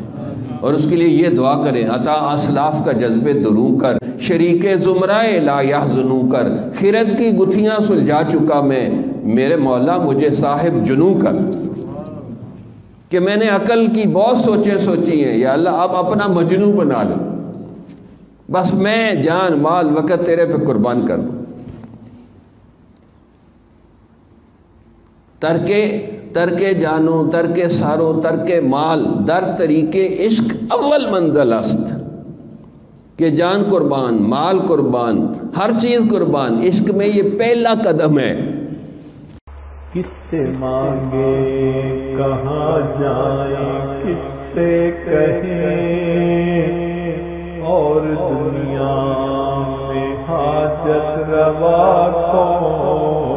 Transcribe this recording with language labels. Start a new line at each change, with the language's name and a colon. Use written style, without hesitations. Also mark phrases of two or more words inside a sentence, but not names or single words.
Urdu: اور اس کے لیے یہ دعا کریں عطا اسلاف کا جذبے دروں کر، شریک زمرائے
Arabic: لا یحزنوں
Urdu: کر، خرد کی گتھیاں سلجھا چکا میں، میرے مولا مجھے صاحب جنوں کر. کہ میں نے عقل کی بہت سوچیں سوچی ہیں، یا اللہ اب اپنا مجنوں بنا لو، بس میں جان مال وقت تیرے پہ قربان کر دوں.
Persian: ترک جانو ترک سارو ترک مال در طریق عشق اول منزل است.
Urdu: کہ جان قربان، مال قربان، ہر چیز قربان، عشق میں یہ پہلا قدم ہے. کس سے مانگے کہاں جائیں، کس سے کہیں اور دنیا میں حاجت روا کون.